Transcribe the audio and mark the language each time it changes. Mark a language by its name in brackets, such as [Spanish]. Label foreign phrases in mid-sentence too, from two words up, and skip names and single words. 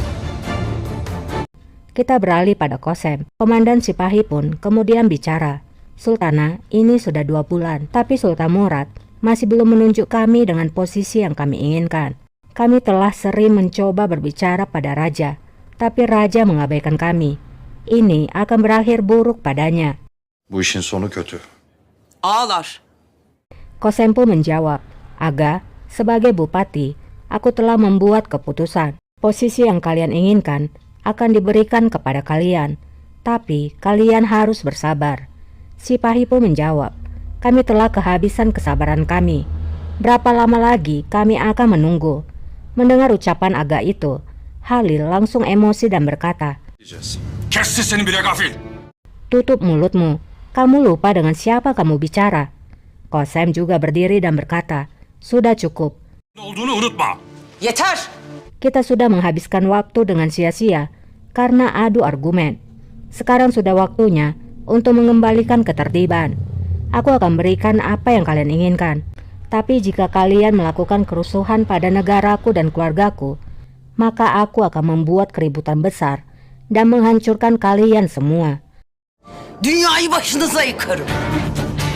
[Indonesian] Kita beralih pada Qasem. Komandan Sipahi pun kemudian bicara. Sultana, ini sudah 2 bulan, tapi Sultan Murad masih belum menunjuk kami dengan posisi yang kami inginkan. Kami telah sering mencoba berbicara pada raja, tapi raja mengabaikan kami. Ini akan berakhir buruk padanya. [Turkish] Bu işin sonu kötü. Ağlar. [Indonesian] Qasem pun menjawab, Aga, sebagai bupati, aku telah membuat keputusan. Posisi yang kalian inginkan akan diberikan kepada kalian, tapi kalian harus bersabar. Sipahi pun menjawab, kami telah kehabisan kesabaran kami. Berapa lama lagi kami akan menunggu? Mendengar ucapan Aga itu, Halil langsung emosi dan berkata, [Turkish] Kes sesini bile gafil. [Indonesian] tutup mulutmu, kamu lupa dengan siapa kamu bicara. Qasem juga berdiri dan berkata, sudah cukup. [Turkish] Ne olduğunu unutma. Yeter. [Indonesian] Kita sudah menghabiskan waktu dengan sia-sia karena adu argumen. Sekarang sudah waktunya untuk mengembalikan ketertiban. Aku akan berikan apa yang kalian inginkan. Tapi jika kalian melakukan kerusuhan pada negaraku dan keluargaku, maka aku akan membuat keributan besar dan menghancurkan kalian semua. [Turkish] Dünyayı başınıza yıkarım.